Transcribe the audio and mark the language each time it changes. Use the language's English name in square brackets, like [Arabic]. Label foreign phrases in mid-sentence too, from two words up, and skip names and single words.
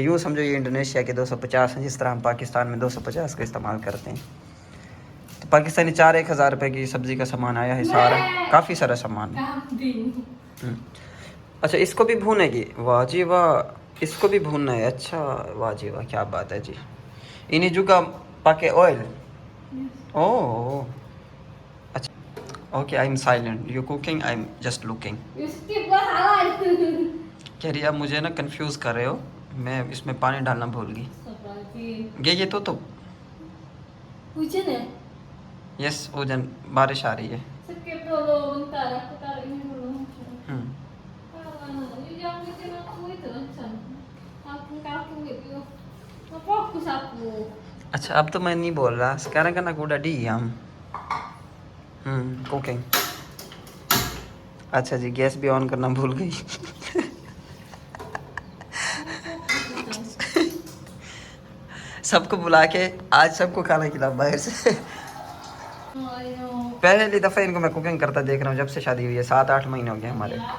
[Hindi] यूँ समझो ये इंडोनेशिया के 250 हैं, जिस तरह हम पाकिस्तान में 250 का इस्तेमाल करते हैं। तो पाकिस्तानी 4-1 हज़ार रुपये की सब्ज़ी का सामान आया है, सारा काफ़ी सारा सामान। अच्छा इसको भी भूनेगी? वाह जी वाह, इसको भी भूनना है। अच्छा वाह जी वाह, क्या बात है जी। [Indonesian] इन्हीं juga pakai oil? [English] Oh अच्छा okay, I am silent, you cooking, I am just looking. [Hindi] कह रही अब मुझे ना कंफ्यूज कर रहे हो, मैं इसमें पानी डालना भूल गई। ये तो [Indonesian] Hujan ya? [Hindi] यस ओजन, बारिश आ रही है। [Indonesian] Skip dulu bentar, aku taruh ini dulu. Jangan bikin aku itu Chan. Aku gitu. Nggak fokus aku. [Hindi] अच्छा अब तो मैं नहीं बोल रहा, [Indonesian] sekarang kan aku udah diam। [Hindi] कुकिंग। अच्छा जी गैस भी ऑन करना भूल गई। सबको बुला के आज सबको खाना खिला बाहर से। पहली दफ़ा इनको मैं कुकिंग करता देख रहा हूँ जब से शादी हुई है, 7-8 महीने हो गए हमारे।